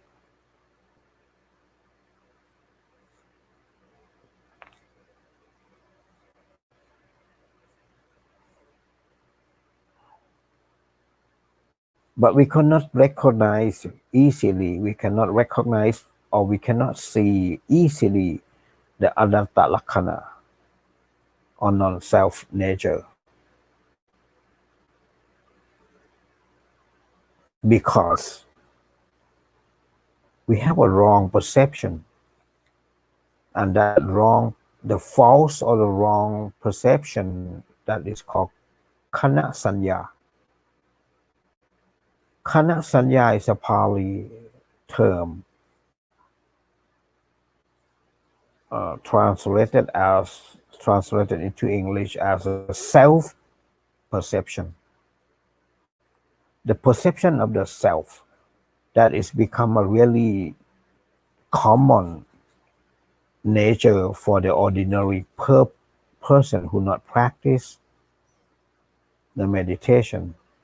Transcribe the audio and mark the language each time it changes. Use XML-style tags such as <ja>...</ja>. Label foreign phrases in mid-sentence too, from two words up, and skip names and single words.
<en>But we cannot recognize easily, we cannot recognize or we cannot see easily the</en> <pi>Anatta Lakhana</pi> <en>or non-self nature. because we have a wrong perception, and that wrong, the false or the wrong perception, that is called</en> <pi>kana sanya. Kana sanya</pi> <en>is a Pali term translated into English as a self perception. The perception of the self that is become a really common nature for the ordinary person who not practice the meditation.</en>